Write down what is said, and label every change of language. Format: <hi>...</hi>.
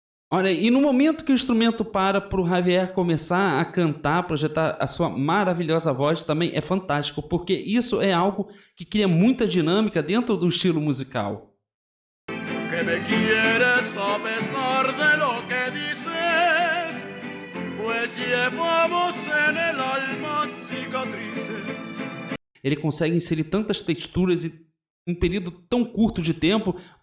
<pt>Olha, e no momento que o instrumento para o Javier começar a cantar, projetar a sua maravilhosa voz, também é fantástico, porque isso é algo que cria muita dinâmica dentro do estilo musical.</pt> <es>Que me quieres a pesar de lo que dices, pues llevamos en el alma cicatrices.</es> <pt>Ele consegue inserir tantas texturas em um período tão curto de tempo.</pt>